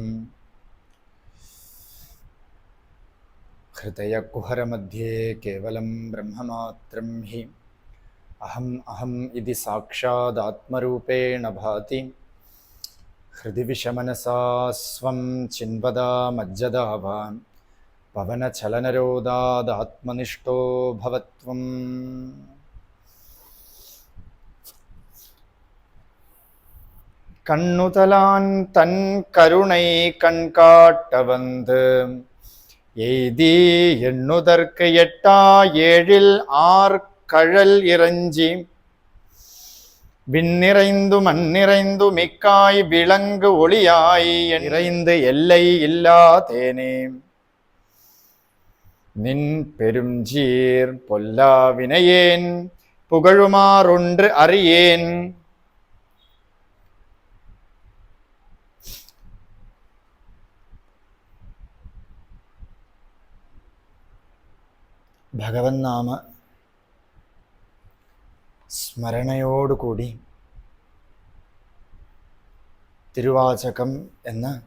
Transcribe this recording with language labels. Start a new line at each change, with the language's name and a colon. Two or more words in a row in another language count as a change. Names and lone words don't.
Sanskrit: ഹൃദയകുഹരമധ്യേ കേവലം ബ്രഹ്മമാത്രം ഹി അഹം അഹം ഇതി സാക്ഷാദാത്മരൂപേണ ഭാതി. ഹൃദി വിഷമനസാ സ്വം ചിന്വദാമജ്ജദാവാൻ പവനചലനരോധാദാത്മനിഷ്ഠോ ഭവത്വം.
Tamil: கண்ணுதலான் தன் கருணை கண்காட்ட எய்தி எண்ணுதற்கு எட்டா ஏழில் ஆர் கழல் இறைஞ்சி விண்ணிறைந்து மண்ணிறைந்து மிக்காய் விளங்கு ஒளியாய் நிறைந்து எல்லை இல்லா தேனே. நின் பெருஞ்சீர் பொல்லா வினையேன் புகழுமாறொன்று அறியேன்.
Malayalam: ഭഗവൻ നാമ സ്മരണയോടുകൂടി തിരുവാചകം എന്ന